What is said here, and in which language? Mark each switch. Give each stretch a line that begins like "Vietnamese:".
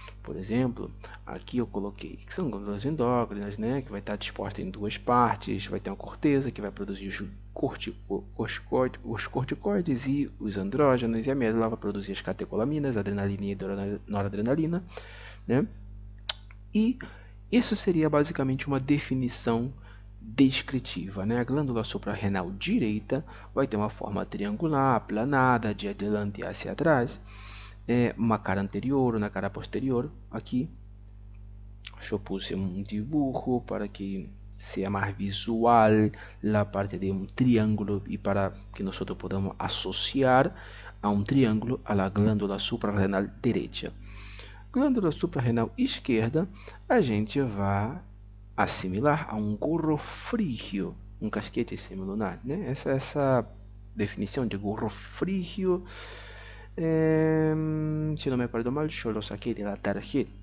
Portuguese: Por exemplo, aqui eu coloquei que são glândulas endócrinas, né, que vai estar disposta em duas partes, vai ter uma corteza que vai produzir os corticoides e os andrógenos, e a medula vai produzir as catecolaminas, adrenalina e noradrenalina, né? E isso seria basicamente uma definição descritiva, né? A glândula suprarrenal direita vai ter uma forma triangular, aplanada,
Spanish: de adelante hacia atrás,
Portuguese: uma cara anterior, uma cara posterior. Aqui eu
Spanish: puse um dibujo para que sea más visual la parte de un triángulo y para que nosotros podamos asociar a un triángulo a la glândula suprarrenal derecha.
Portuguese: Glândula suprarrenal esquerda, a gente vai assimilar a um gorro frígio, um casquete semilunar, né? Essa definição de gorro frígio, se não me recordo mal,
Spanish: eu lo saquei de la tarjeta.